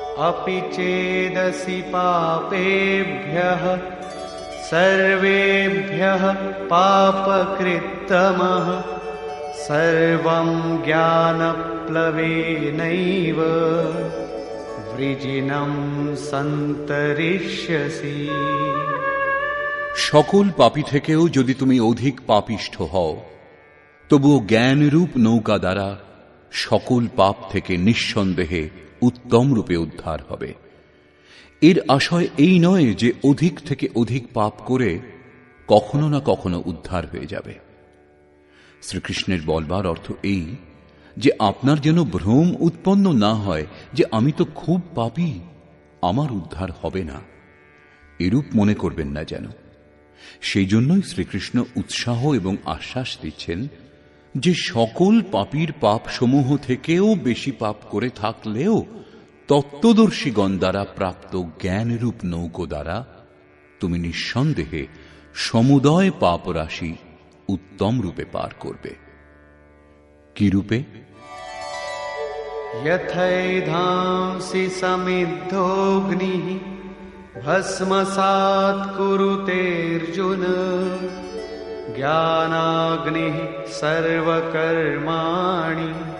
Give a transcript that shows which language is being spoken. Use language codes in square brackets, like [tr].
[sa] अपि चेदसि पापेभ्यः सर्वेभ्यः पापकृत्तमः सर्वं ज्ञानप्लवेनैव वृजिनं सन्तरिष्यसि। [bn] সকল পাপী থেকেও যদি তুমি অধিক পাপিষ্ঠ হও, তবুও জ্ঞানরূপ নৌকা দ্বারা সকল পাপ থেকে নিঃসন্দেহে উত্তম রূপে উদ্ধার হবে। এর আশয় এই নয় যে অধিক থেকে অধিক পাপ করে কখনো না কখনো উদ্ধার হয়ে যাবে। শ্রীকৃষ্ণের বলবার অর্থ এই যে আপনার যেন ভ্রম উৎপন্ন না হয় যে আমি তো খুব পাপী, আমার উদ্ধার হবে না, এরূপ মনে করবেন না যেন। সেই জন্যই শ্রীকৃষ্ণ উৎসাহ এবং আশ্বাস দিচ্ছেন যে সকল পাপীর পাপ সমূহ থেকেও বেশি পাপ করে থাকলেও তত্ত্বদর্শীগণ দ্বারা প্রাপ্ত জ্ঞানরূপ নৌকো দ্বারা তুমি নিঃসন্দেহে সমুদয় পাপ রাশি উত্তম রূপে পার করবে। কি রূপে? [sa] यथैधांसि समिद्धोऽग्निः भस्मसात् कुरुतेऽर्जुन ज्ञानाग्निः सर्वकर्माणि